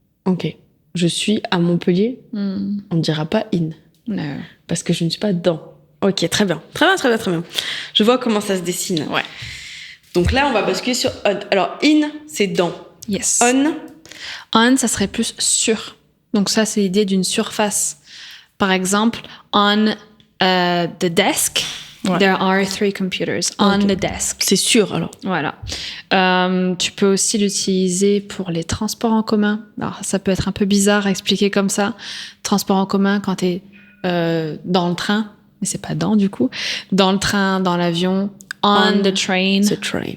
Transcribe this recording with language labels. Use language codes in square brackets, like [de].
[fr] Ok. Je suis à Montpellier. On ne dira pas in. [en] No. [fr] Parce que je ne suis pas dans. Ok, très bien. Très bien. Je vois comment ça se dessine. Ouais. Donc là, on va basculer sur on. Alors, in, c'est dans. [en] Yes. On, [fr] ça serait plus sur. Donc ça, c'est l'idée d'une surface. [en] Par exemple, on the desk, there are 3 computers. On the desk. [fr] C'est sûr, alors. Voilà. Tu peux aussi l'utiliser pour les transports en commun. Alors, ça peut être un peu bizarre à expliquer comme ça. Transport en commun quand t'es dans le train, mais c'est pas dans du coup. Dans le train, dans l'avion. [en] On the train. The train.